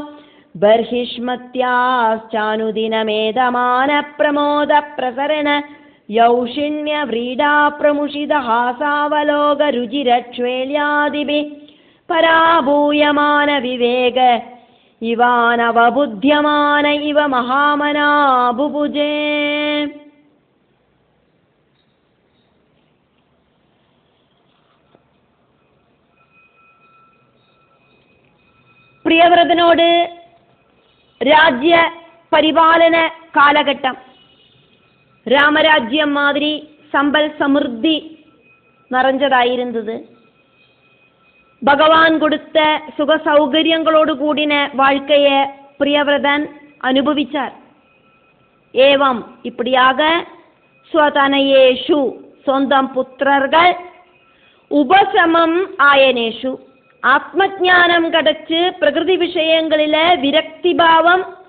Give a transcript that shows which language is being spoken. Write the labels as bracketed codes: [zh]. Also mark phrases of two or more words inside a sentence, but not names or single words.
[sa] बर्हिष्मत्याश्चानुदिनमेदमान प्रमोद प्रसरण यौषिण्य व्रीडा प्रमुषिद हासावलोक रुजिर च्वेल्यादिभिः पराभूयमान विवेक इवानवबुध्यमान इव महामना बुभुजे. [ml] പ്രിയവ്രതനോട് രാജ്യ പരിപാലന കാലഘട്ടം രാമരാജ്യം മാതിരി സമ്പൽ സമൃദ്ധി നിറഞ്ഞതായിരുന്നത്. [ta] பகவான் கொடுத்த சுக சௌகரியங்களோடு கூடின வாழ்க்கையை பிரியவிரதன் அனுபவிச்சார். ஏவம் இப்படியாக ஸ்வதனயேஷு சொந்தம் புத்திரர்கள் [sa] उपशमम् आयनेषु [ta] ஆத்மஞானம் கிடைச்சு பிரகிருதி விஷயங்களில விரக்தி பாவம்